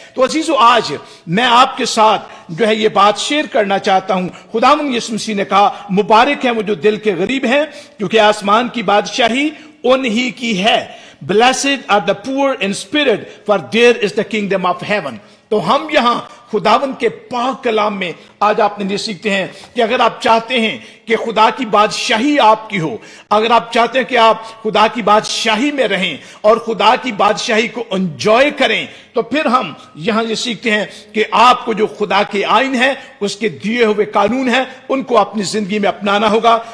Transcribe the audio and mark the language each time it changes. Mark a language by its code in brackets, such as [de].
[ur] تو عزیزو, آج میں آپ کے ساتھ جو ہے یہ بات شیئر کرنا چاہتا ہوں. خداوند یسوع مسیح نے کہا مبارک ہیں وہ جو دل کے غریب ہیں, کیونکہ آسمان کی بادشاہی انہی کی ہے. [en] Blessed are the poor in spirit, for there is the kingdom of heaven. [ur] تو ہم یہاں خداوند کے پاک کلام میں آج آپ نے یہ سیکھتے ہیں کہ اگر آپ چاہتے ہیں کہ خدا کی بادشاہی آپ کی ہو, اگر آپ چاہتے ہیں کہ آپ خدا کی بادشاہی میں رہیں اور خدا کی بادشاہی کو انجوائے کریں, تو پھر ہم یہاں یہ سیکھتے ہیں کہ آپ کو جو خدا کے آئین ہے, اس کے دیے ہوئے قانون ہیں, ان کو اپنی زندگی میں اپنانا ہوگا.